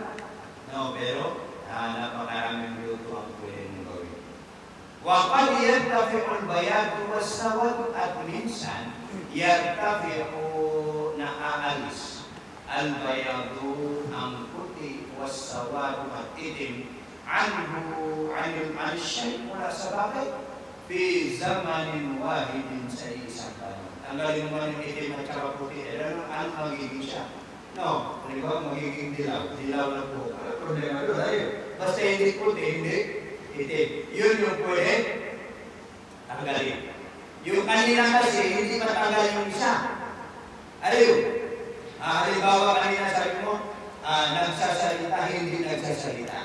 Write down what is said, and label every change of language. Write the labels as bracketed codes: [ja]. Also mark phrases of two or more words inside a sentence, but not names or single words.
[tl] Pero, napakaraming luto ang pwede mong gawin. [ar] وقد يرتفع البياض والسواد [tl] at minsan, [ar] yartafi'u na aalis. [tl] Al-bayadu ang puti was-sawad at itim [ar] عنه الشيء [tl] mula sa bagay [ar] في زمن واحد [tl] sa isang tanong. Tanggalin naman yung itim at saka puti. Ano magiging siya? Halimbawa magiging dilaw. Dilaw na po. Problema doon. Basta hindi puti, hindi itim. Yun yung pwede tanggalin. Yung kanina kasi, hindi matanggal yung isa. Halimbawa kanina sabi mo, nagsasalita, hindi nagsasalita.